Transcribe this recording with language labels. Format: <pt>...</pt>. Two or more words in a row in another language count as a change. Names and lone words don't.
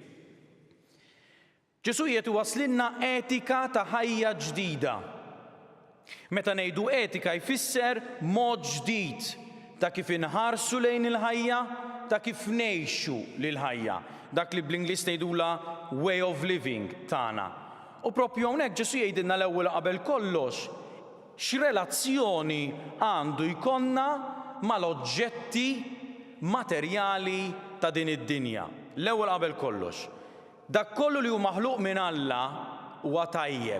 <mt>Ġesu qiegħed iwasslilna etika ta' ħajja ġdida. Meta ngħidu etika jfisser mod ġdid ta' kif inħarsu lejn il-ħajja, ta' kif ngħixu lil-ħajja, dak li bl-Ingliż ngħidula</mt> <en>way of living</en> <mt>tagħna. U proprju hawnhekk Ġesu jgħidilna l-ewwel qabel kollox x'relazzjoni għandu jkollna mal-oġġetti materjali ta' din id-dinja. L-ewwel qabel kollox, dak kollu li hu maħluq minn Alla huwa tajjeb.</mt>